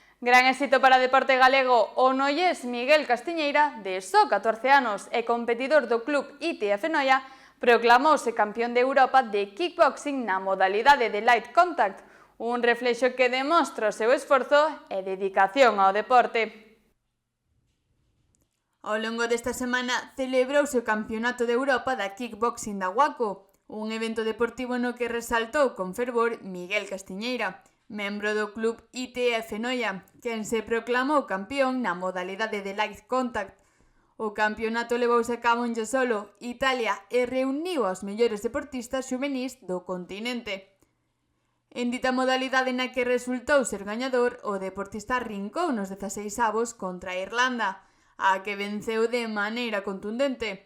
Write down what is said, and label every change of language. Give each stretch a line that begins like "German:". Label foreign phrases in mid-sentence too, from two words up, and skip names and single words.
Galician: Gran éxito para o deporte galego o noiés Miguel Castiñeira, de só 14 anos e competidor do club ITF Noia, proclamouse campeón de Europa de kickboxing na modalidade de
English: light contact,
Galician: un reflexo que demostra o seu esforzo e dedicación ao deporte. Ao longo desta semana celebrouse o Campeonato de Europa da Kickboxing da Guaco, un evento deportivo no que resaltou con fervor Miguel Castiñeira, membro do club ITF Noia, quen se proclamou campeón na modalidade de
English: light contact.
Galician: O campeonato levouse a cabo en Jesolo, Italia, e reuniu aos mellores deportistas xuvenís do continente. En dita modalidade na que resultou ser gañador, o deportista rincou nos 16avos contra Irlanda, a que venceu de maneira contundente.